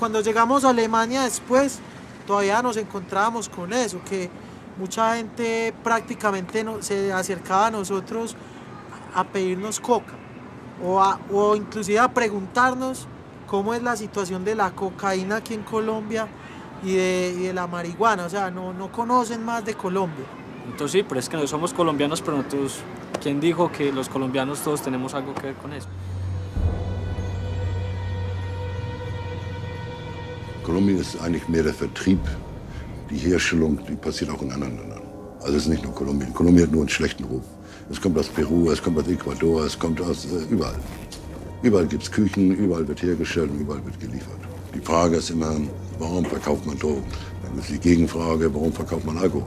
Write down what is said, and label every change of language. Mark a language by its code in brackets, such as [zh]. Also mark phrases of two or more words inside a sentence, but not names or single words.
[es] Cuando llegamos a Alemania después, todavía nos encontrábamos con eso, que mucha gente prácticamente se acercaba a nosotros a pedirnos coca, o inclusive a preguntarnos cómo es la situación de la cocaína aquí en Colombia y de la marihuana, o sea, no conocen más de Colombia. Entonces sí, pero es que no somos colombianos, pero nosotros, ¿quién dijo que los colombianos todos tenemos algo que ver con eso? [de] Kolumbien ist eigentlich mehr der Vertrieb. Die Herstellung, die passiert auch in anderen Ländern. Also es ist nicht nur Kolumbien. Kolumbien hat nur einen schlechten Ruf. Es kommt aus Peru, es kommt aus Ecuador, es kommt aus überall. Überall gibt es Küchen, überall wird hergestellt und überall wird geliefert. Die Frage ist immer, warum verkauft man Drogen? Dann ist die Gegenfrage, warum verkauft man Alkohol?